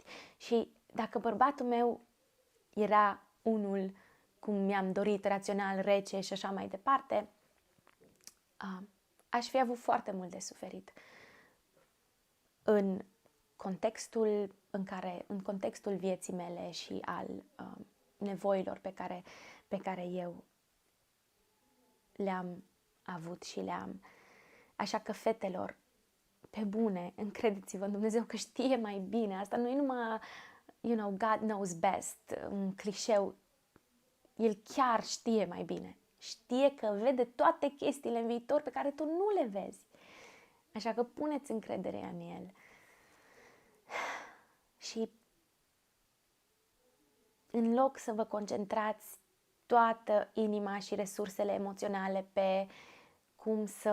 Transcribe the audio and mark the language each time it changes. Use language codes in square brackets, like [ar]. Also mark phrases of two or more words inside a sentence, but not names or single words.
[ro] Și dacă bărbatul meu era unul cum mi-am dorit, rațional, rece și așa mai departe, aș fi avut foarte mult de suferit în contextul vieții mele și al nevoilor pe care eu le-am avut și le-am. Așa că, fetelor, pe bune, încredeți-vă în Dumnezeu că știe mai bine. Asta nu e numai, [en] God knows best, [ro] un clișeu. El chiar știe mai bine. Știe că vede toate chestiile în viitor pe care tu nu le vezi. Așa că puneți încrederea în El. Și în loc să vă concentrați toată inima și resursele emoționale pe cum să